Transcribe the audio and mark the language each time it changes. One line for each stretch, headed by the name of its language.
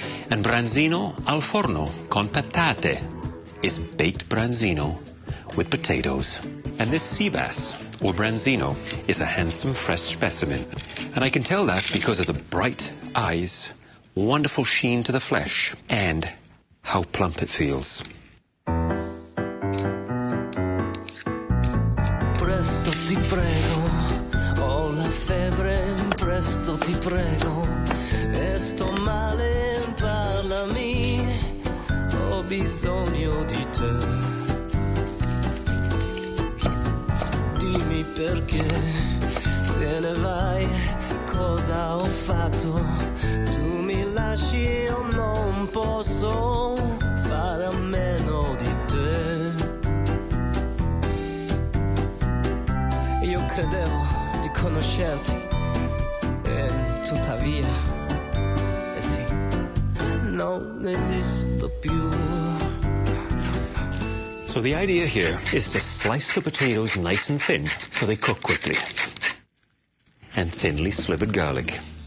English: And
Italian: branzino al forno con patate
English: is baked branzino with potatoes. And this sea bass, or branzino, is a handsome fresh specimen. And I can tell that because of the bright eyes, wonderful sheen to the flesh, and how plump it feels.
Italian: Presto ti prego, ho la febbre, presto ti prego, e sto male, parlami, ho bisogno di te. Dimmi perché te ne vai, cosa ho fatto, tu mi lasci, io non posso fare a meno di te. Io credevo di conoscerti e tuttavia, sì, non esisto più.
English: So the idea here is to slice the potatoes nice and thin so they cook quickly. And thinly slivered garlic.